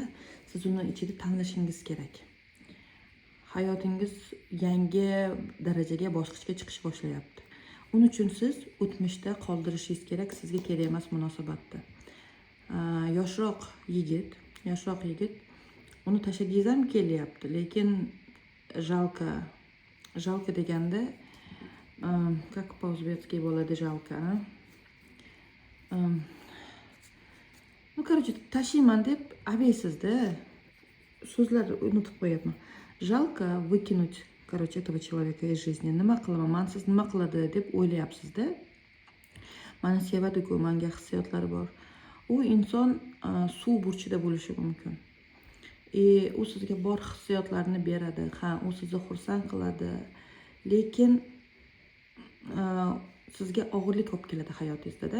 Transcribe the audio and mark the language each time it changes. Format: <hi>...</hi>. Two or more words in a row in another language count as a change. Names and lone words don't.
<uz>Siz uni ichida tanlashingiz kerak. Hayotingiz yangi darajaga, bosqichga chiqish boshlayapti. Uning uchun siz o'tmishda qoldirishingiz kerak, sizga kerak emas munosabatda. Yoshroq yigit, uni tashlagingiz ham kelyapti, lekin жалко deganda,</uz> <ru>как по-o'zbekcha</ru> <uz>bo'ladi жалко, короче, tashiyman deb abaysizda. So'zlar unutib qo'yapman.</uz> <ru>Жалко выкинуть, этого человека из жизни.</ru> <uz>Nima qilaman, mensiz nima qiladi deb o'ylayapsiz-da. Meni sevadi-ku, menga hissiyotlari bor. U inson suv burchida bo'lishi mumkin. U sizga bor hissiyotlarni beradi. Ha, u sizni xursand qiladi, lekin sizga og'irlik olib keladi hayotingizda-da.</uz>